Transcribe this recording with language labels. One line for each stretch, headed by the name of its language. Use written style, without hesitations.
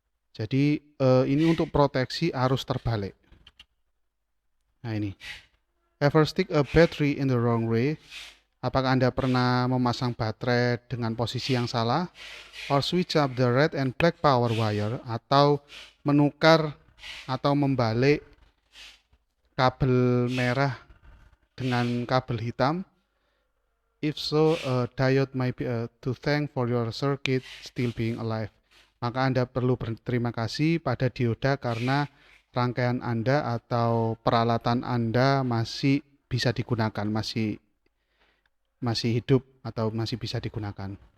Indonesian: Jadi ini untuk proteksi arus terbalik. Nah ini.
English: Ever stick a battery in the wrong way?
Indonesian: Apakah Anda pernah memasang baterai dengan posisi yang salah?
English: Or switch up the red and black power wire,
Indonesian: atau menukar atau membalik kabel merah dengan kabel hitam?
English: If so, a diode might be to thank for your circuit still being alive.
Indonesian: Maka Anda perlu berterima kasih pada dioda karena rangkaian Anda atau peralatan Anda masih bisa digunakan, masih hidup atau masih bisa digunakan.